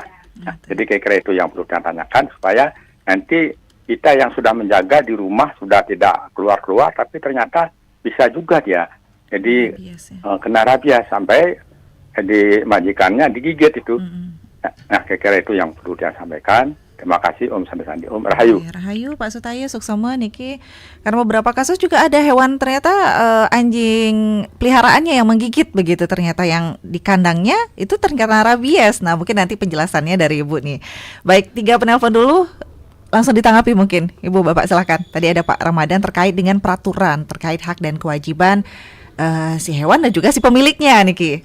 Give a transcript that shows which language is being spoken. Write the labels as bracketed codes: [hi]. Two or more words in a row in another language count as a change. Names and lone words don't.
[id] Nah, jadi kira-kira itu yang perlu ditanyakan supaya nanti kita yang sudah menjaga di rumah sudah tidak keluar-keluar, tapi ternyata bisa juga dia jadi kena rabies sampai di majikannya digigit itu. Nah, kira-kira itu yang perlu dia sampaikan. Terima kasih Om Sandi Om Rahayu. [ban] Rahayu Pak Sutaya suksema niki. [id] Karena beberapa kasus juga ada hewan ternyata anjing peliharaannya yang menggigit begitu, ternyata yang di kandangnya itu terkena rabies. Nah, mungkin nanti penjelasannya dari Ibu nih. Baik, 3 penelpon dulu. Langsung ditanggapi mungkin Ibu Bapak silakan. Tadi ada Pak Ramadan terkait dengan peraturan terkait hak dan kewajiban si hewan dan juga si pemiliknya niki.